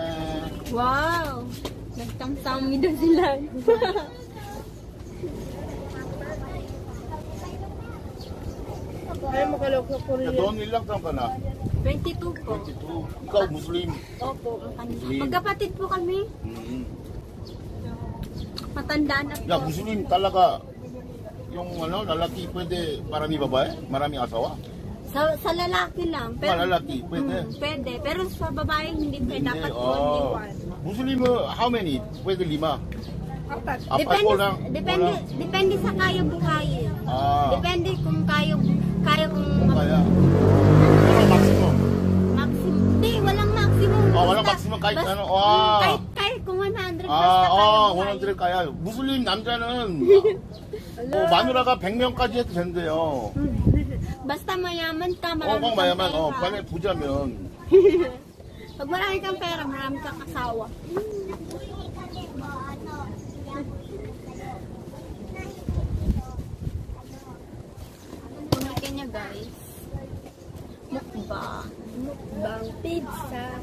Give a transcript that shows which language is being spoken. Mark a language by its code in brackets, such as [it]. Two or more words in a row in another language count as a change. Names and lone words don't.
[tl] Wow! Nagtamsami daw sila. Ay, makalok sa [ko] 야, Korea. 넌 일랑당 가나? [tl] 22 po. Ikaw, Muslim. Opo. Muslim. Magkapatid po kami. Matandaan na [ko] 야, [tl] po. Muslim talaga yung ano, lalaki pwede marami babae? Maraming asawa? Sa lalaki lang. Pero, lalaki pwede? Pwede. Pero sa babae hindi pwede. Dapat oh. [en] only one. Muslim how many? [tl] Pwede 5? Apat. Apat ko lang. Depende sa kaya buhayin. Ah, Depende kung kaya kung kung kaya. Walang maximum. maximum. Hindi, walang maximum. walang maximum kahit ano. Ah. Kahit kung 100 basta kaya 100 kaya. [ko] 무슬림 남자는 마누라가 100명까지 해도 된대요. [tl] Basta mayaman ka, [ko] 꼭 [tl] marami kang 마야만 pera. [ko] 반에 부자면. [tl] Pag marami kang pera, marami kang asawa. Punukin niya guys. Mukbang. Mukbang pizza.